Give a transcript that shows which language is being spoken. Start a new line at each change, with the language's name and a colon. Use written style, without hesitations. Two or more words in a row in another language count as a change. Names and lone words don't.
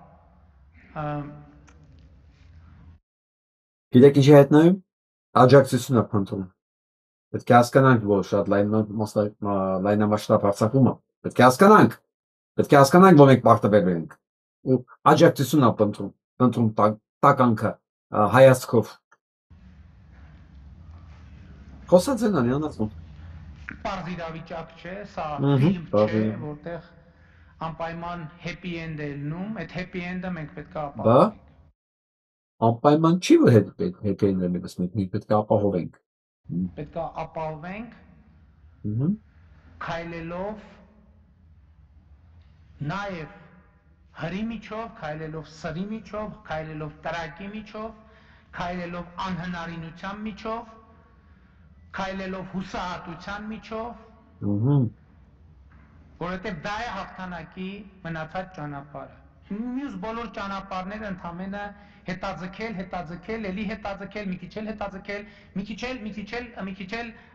Armenian: Գիտեք ինչի հետ նայում, աջակցություն է փնտրում, պետք է հասկանանք, որ շատ լայնամասշտաբ հարձակումը, պետք է հասկանանք, որ մենք պարտվել ենք, ու աջակցություն է փնտրում տականքը, հայացքով, խոսած են անիանացում, պարզ իրավիճակ չէ, սա ֆիլմ չէ, որտեղ անպայման
English: happy end
Armenian: է լինում, այդ
English: happy end-
Armenian: ը մենք պետք է ապահովենք։ Անպայման չի, որ
English: happy end-
Armenian: ը մենք պետք է ապահովենք։ Պետք է ապահովենք քայլելով նաև հրի միջով, քայլելով սրի միջով, քայլելով տրակի միջով, քայլելով անհնարինության միջով, քայլելով հուսահատության միջով, որովհետև դա է հաղթանակի մնացած ճանապարհը։ Մյուս բոլոր ճանապարհները ընդամենը հետաձգել, էլի հետաձգել, մի քիչ էլ հետաձգել, մի քիչ էլ